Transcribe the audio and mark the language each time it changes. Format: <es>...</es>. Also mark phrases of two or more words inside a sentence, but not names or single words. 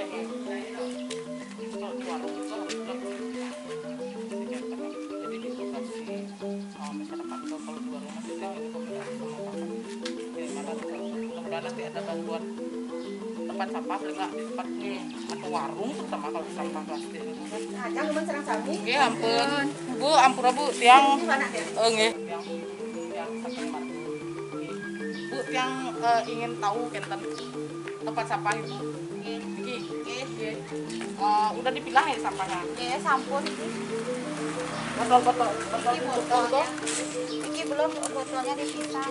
<id>Kalau di warung itu harus jadi diedukasi masyarakat kalau di warung masih kan ini komunikasi sama Bapak. Gimana mudah-mudahan nanti ada bantuan tempat sampah paling nggak di tempat atau warung terutama kalau sampah plastik ini kan. Jangan lupa serang sapi.</id> <ban>Nggih ampun. Bu, ampura Bu, tiang nggih.</ban> <id>Tiang sampai mana? Bu, tiang ingin tahu kenten tempat sampah Ibu. Nggih. Udah dipilah ya sampahnya? Ya, sampun. Botol-botol Ini botolnya. Ini belum botolnya dipisah.</id>